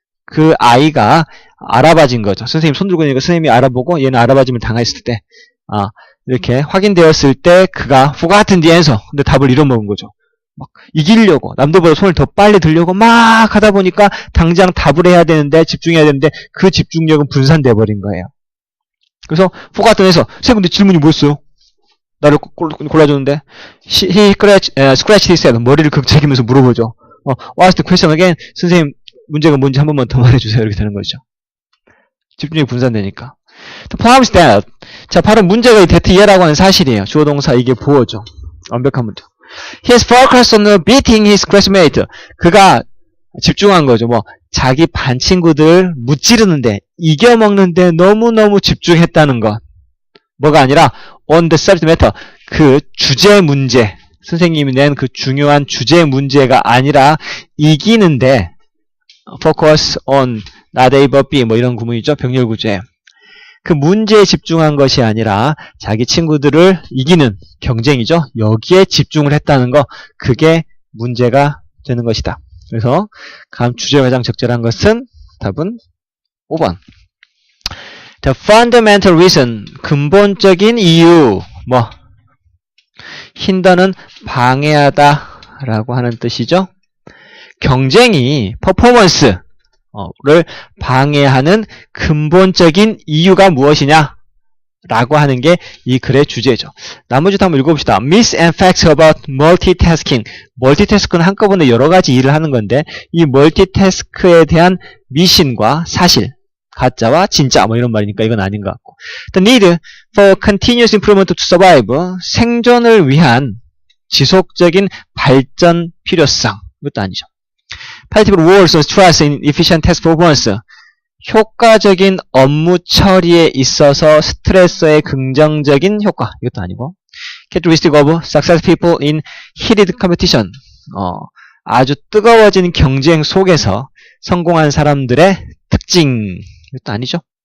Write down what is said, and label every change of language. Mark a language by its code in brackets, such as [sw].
[ko] 그 아이가 알아봐진 거죠. 선생님 손 들고 있으니까 선생님이 알아보고 얘는 알아봐짐을 당했을 때 이렇게 확인되었을 때 그가 [en] forgotten the answer. [ko] 근데 답을 잃어먹은 거죠. 막 이기려고 남들보다 손을 더 빨리 들려고 막 하다 보니까 당장 답을 해야 되는데 집중해야 되는데 그 집중력은 분산돼 버린 거예요. 그래서 forgotten 해서 선생님 근데 질문이 뭐였어요? 나를 골라줬는데 [en] he scratched his head. [ko] 머리를 극적이면서 물어보죠. [en] What's the question again? [ko] 선생님 문제가 뭔지 한 번만 더 말해주세요. 이렇게 되는 거죠. 집중력이 분산되니까. [en] The problem is that. [ko] 자, 바로 문제가 이 that ye라고 하는 사실이에요. 주어 동사 이게 보어죠. 완벽한 문제. [en] He's focused on beating his classmate. [ko] 그가 집중한 거죠. 뭐 자기 반 친구들 무찌르는데 이겨먹는데 너무너무 집중했다는 것. 뭐가 아니라 [en] on the subject matter. [ko] 그 주제 문제. 선생님이 낸 그 중요한 주제 문제가 아니라 이기는데 [en] focus on not A but B [ko] 뭐 이런 구문이죠. 병렬 구조에. 그 문제에 집중한 것이 아니라 자기 친구들을 이기는 경쟁이죠. 여기에 집중을 했다는 거. 그게 문제가 되는 것이다. 그래서 다음 주제가 가장 적절한 것은 답은 5번. [en] The fundamental reason, [ko] 근본적인 이유, 뭐 힌더는 방해하다 라고 하는 뜻이죠. 경쟁이 퍼포먼스를 방해하는 근본적인 이유가 무엇이냐 라고 하는 게 이 글의 주제죠. 나머지도 한번 읽어봅시다. [en] Myths and facts about multitasking. [ko] 멀티태스크는 한꺼번에 여러 가지 일을 하는 건데 이 멀티태스크에 대한 미신과 사실, 가짜와 진짜 뭐 이런 말이니까 이건 아닌 것 같고. [en] The need for continuous improvement to survive. [ko] 생존을 위한 지속적인 발전 필요성. 이것도 아니죠. [en] Positive roles of stress in efficient task performance. [ko] 효과적인 업무 처리에 있어서 스트레스의 긍정적인 효과. 이것도 아니고. [en] Characteristic of successful people in heated competition. [ko] 아주 뜨거워진 경쟁 속에서 성공한 사람들의 특징. 이것도 아니죠.